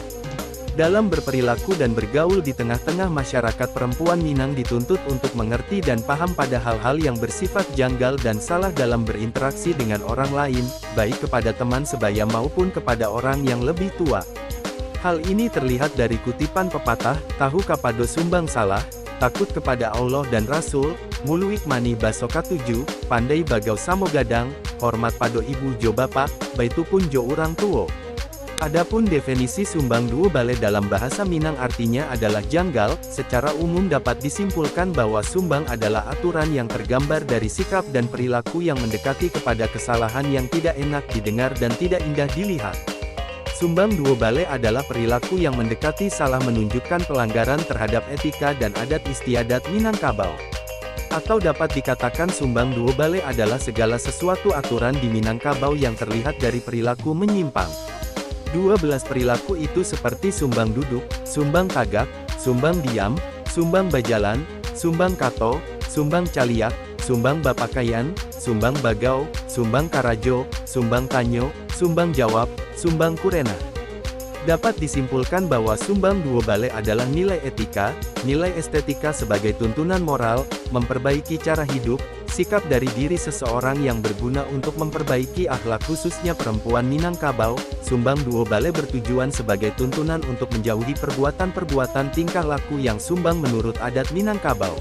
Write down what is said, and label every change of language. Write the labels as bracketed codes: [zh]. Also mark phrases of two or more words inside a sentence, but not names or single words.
[id] Dalam berperilaku dan bergaul di tengah-tengah masyarakat, perempuan Minang dituntut untuk mengerti dan paham pada hal-hal yang bersifat janggal dan salah dalam berinteraksi dengan orang lain, baik kepada teman sebaya maupun kepada orang yang lebih tua. Hal ini terlihat dari kutipan pepatah, [min] tahu kapado sumbang salah, takut kepada Allah dan Rasul, muluik mani baso katuju, pandai bagau samo gadang, hormat pado ibu jo bapak, baitupun jo urang tuo. [id] Adapun definisi Sumbang Duo Bale dalam bahasa Minang artinya adalah janggal. Secara umum dapat disimpulkan bahwa sumbang adalah aturan yang tergambar dari sikap dan perilaku yang mendekati kepada kesalahan yang tidak enak didengar dan tidak indah dilihat. Sumbang Duo Bale adalah perilaku yang mendekati salah, menunjukkan pelanggaran terhadap etika dan adat istiadat Minangkabau. Atau dapat dikatakan Sumbang Duo Bale adalah segala sesuatu aturan di Minangkabau yang terlihat dari perilaku menyimpang. 12 perilaku itu seperti [min] sumbang duduk, sumbang tagak, sumbang diam, sumbang bajalan, sumbang kato, sumbang caliak, sumbang bapakaian, sumbang bagau, sumbang karajo, sumbang tanyo, sumbang jawab, sumbang kurena. [id] Dapat disimpulkan bahwa Sumbang Duo Bale adalah nilai etika, nilai estetika sebagai tuntunan moral, memperbaiki cara hidup, sikap dari diri seseorang yang berguna untuk memperbaiki akhlak khususnya perempuan Minangkabau. Sumbang Duo Bale bertujuan sebagai tuntunan untuk menjauhi perbuatan-perbuatan tingkah laku yang sumbang menurut adat Minangkabau.